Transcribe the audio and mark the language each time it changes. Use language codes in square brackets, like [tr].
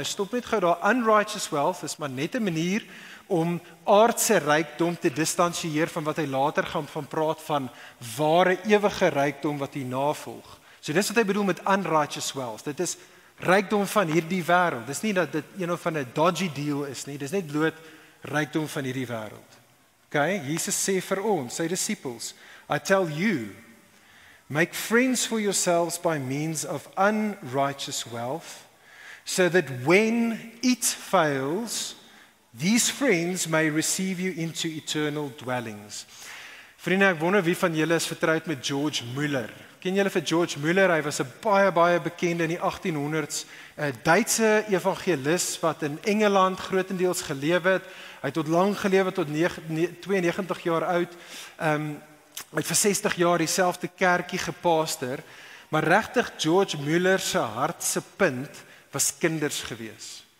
[af] Nou stop net gou daar, [en] unrighteous wealth [af] is maar net 'n manier om aardse rykdom te distansieer van wat hy later gaan van praat van ware ewige rykdom wat hy navolg. So dis wat hy bedoel met [en] unrighteous wealth. [af] Dit is rykdom van hierdie wêreld. Dis nie dat dit een of ander dodgy deal is nie, dis net bloot rykdom van hierdie wêreld. [en] Okay, [af] Jesus sê vir ons, sy disippels, [en] I tell you, make friends for yourselves by means of unrighteous wealth, so that when it fails, these friends may receive you into eternal dwellings. [af] Vriende, ek wonder wie van julle is vertroud met George Muller. Ken julle vir George Muller? Hy was 'n baie bekende in die 1800s, 'n Duitse evangelis wat in Engeland grootendeels gelewe het. Hy het tot lank gelewe, tot 92 jaar oud. Hy het vir 60 jaar dieselfde kerkie gepaaster, maar regtig George Muller se hart se punt was kinders gewees.